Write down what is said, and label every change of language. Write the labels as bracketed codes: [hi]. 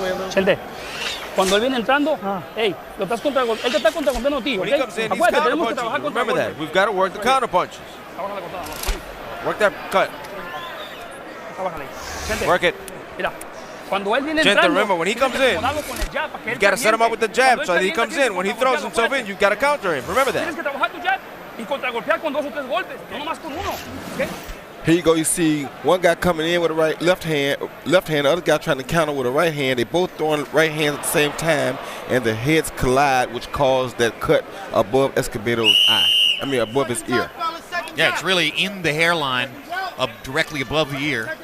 [es] Vicente, cuando él viene entrando, hey, lo estás él te está contragolpeando a ti, [en] When he comes in, he's counterpunching. Remember that. We've got to work the counter punches. Work that cut. Work it. [es] Mira, cuando él viene Vicente, entrando, [en] remember, when he comes in, you got to set him up with the jab so that he comes in. When he throws himself in, you got to counter him. Remember that. [es] Tienes que trabajar tu jab y contragolpear con 2 o 3 golpes, no nomás con uno. ¿Okay? [en] Here you go, you see one guy coming in with a left hand, the other guy trying to counter with a right hand. They both throwing right hands at the same time, and the heads collide, which caused that cut above Escobedo's above his ear. Yeah, it's really in the hairline, directly above the ear.